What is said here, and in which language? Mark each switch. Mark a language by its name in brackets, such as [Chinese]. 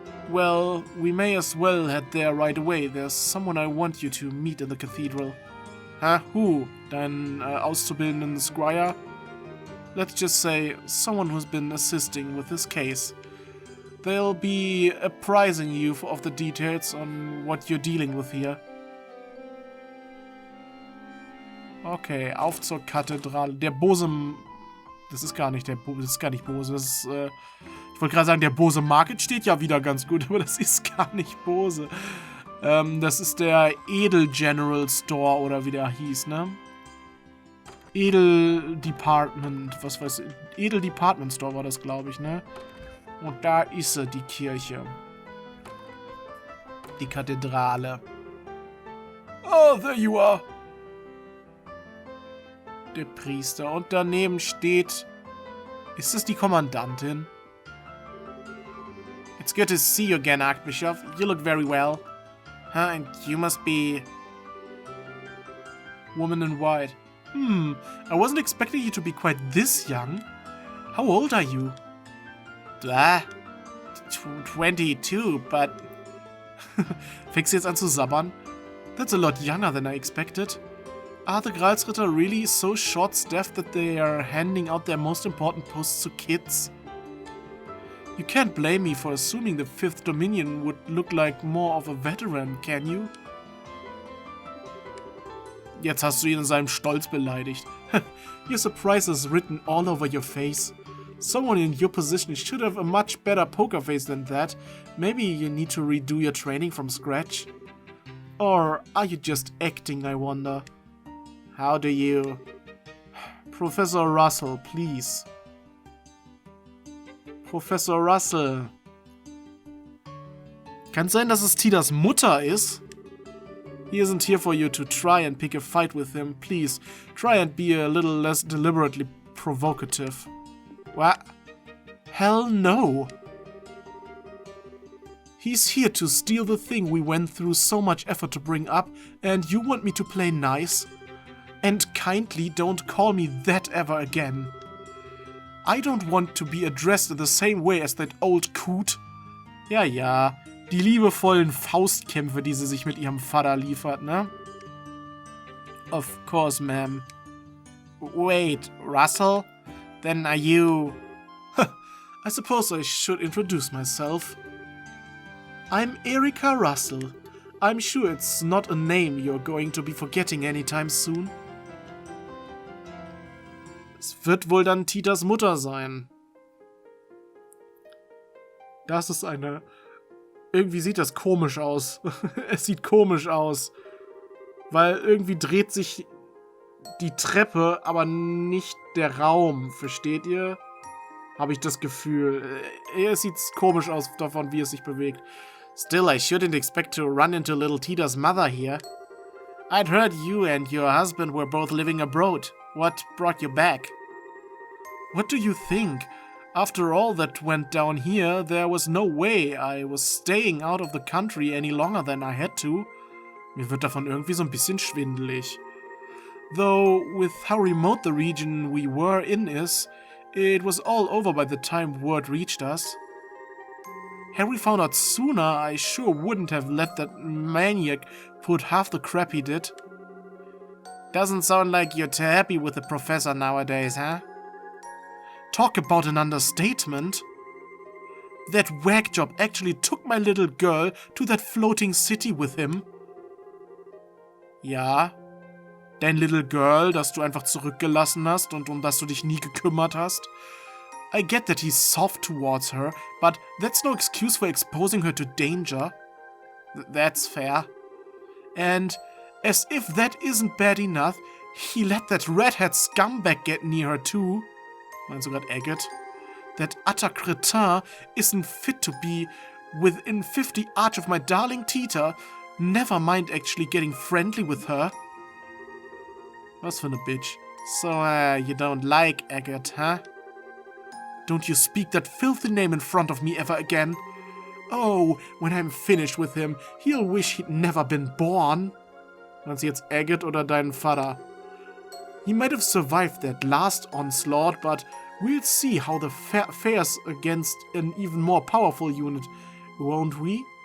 [English] Well, we may as well head there right away. There's someone I want you to meet in the cathedral. Huh? Who? [German] Dein auszubildenden [English] squire? Let's just say someone who's been assisting with this case. They'll be apprising you of the details on what you're dealing with here. [German] Okay, auf zur Kathedrale. Der bose Das ist gar nicht Bose. Das ist, ich wollte gerade sagen, der Bose Market steht ja wieder ganz gut, aber das ist gar nicht Bose. Das ist der Edel General Store oder wie der hieß, ne? Edel Department, was weiß ich. Edel Department Store war das, glaube ich, ne? Und da ist sie, die Kirche. Die Kathedrale. [English] Oh, there you are. [German] Der Priester. Und daneben steht... Ist das die Kommandantin? [English] It's good to see you again, Archbishop. You look very well. Huh, and you must be... Woman in white. I wasn't expecting you to be quite this young. How old are you? 22, but... [German] Fängst du jetzt an zu sabbern? [English] That's a lot younger than I expected. Are the Gralsritter really so short-staffed that they are handing out their most important posts to kids? You can't blame me for assuming the Fifth Dominion would look like more of a veteran, can you? [German] Jetzt hast du ihn in seinem Stolz beleidigt. [English] Your surprise is written all over your face. Someone in your position should have a much better poker face than that. Maybe you need to redo your training from scratch. Or are you just acting, I wonder? How do you... Professor Russell, please. Professor Russell. [German] Kann sein, dass es Tidas Mutter ist? [English] He isn't here for you to try and pick a fight with him. Please, try and be a little less deliberately provocative. What? Hell no! He's here to steal the thing we went through so much effort to bring up, and you want me to play nice? And kindly don't call me that ever again. I don't want to be addressed in the same way as that old coot. [German] Ja, die liebevollen Faustkämpfe, die sie sich mit ihrem Vater liefert, ne? [English] Of course, ma'am. Wait, Russell? Then are you... I suppose I should introduce myself. I'm Erika Russell. I'm sure it's not a name you're going to be forgetting anytime soon. [German] Es wird wohl dann Titas Mutter sein. Das ist eine... Irgendwie sieht das komisch aus. Es sieht komisch aus. Weil irgendwie dreht sich die Treppe, aber nicht der Raum. Versteht ihr? Habe ich das Gefühl. Es sieht komisch aus davon, wie es sich bewegt. [English] Still, I shouldn't expect to run into little Tida's mother here. I'd heard you and your husband were both living abroad. What brought you back? What do you think? After all that went down here, there was no way I was staying out of the country any longer than I had to. [German] Mir wird davon irgendwie so ein bisschen schwindelig. [English] Though, with how remote the region we were in is, it was all over by the time word reached us. Had we found out sooner, I sure wouldn't have let that maniac put half the crap he did. Doesn't sound like you're too happy with the professor nowadays, huh? Talk about an understatement. That whack job actually took my little girl to that floating city with him. [German] Ja, dein [English] little girl, [German] das du einfach zurückgelassen hast und um das du dich nie gekümmert hast. [English] I get that he's soft towards her, but that's no excuse for exposing her to danger. That's fair. And as if that isn't bad enough, he let that redhead scumbag get near her too. [German] Meinst du grad Agate? [English] That utter cretin isn't fit to be within 50 arch of my darling Tita, never mind actually getting friendly with her. [German] Was für ne Bitch. [English] So, you don't like Agate, huh? Don't you speak that filthy name in front of me ever again. Oh, when I'm finished with him, he'll wish he'd never been born. [German] Meinst du jetzt Agate oder deinen Vater? [English] He might have survived that last onslaught, but we'll see how the fares against an even more powerful unit, won't we?